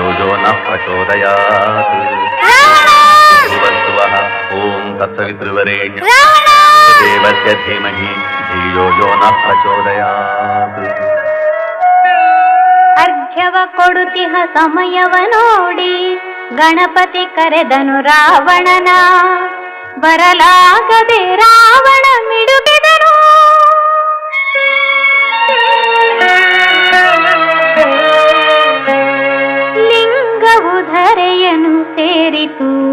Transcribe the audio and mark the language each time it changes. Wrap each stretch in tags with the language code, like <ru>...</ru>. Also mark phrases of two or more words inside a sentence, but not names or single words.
<sa>यो नः प्रचोदयात् भुवस्सुवः ॐ तत्सवितुर्वरेण्यं देवस्य धीमहि धियो यो नः प्रचोदयात्</sa> <kn>ಅರ್ಘ್ಯವ ಕೊಡುತಿಹ ಸಮಯವ ನೋಡಿ ಗಣಪತಿ ಕರೆದನು ರಾವಣನ ಬರಲಾಗದೆ ರಾವಣ ಮಿಡುಕಿದನು ಲಿಂಗವು ಧರೆಯನು ಸೇರಿತು</kn>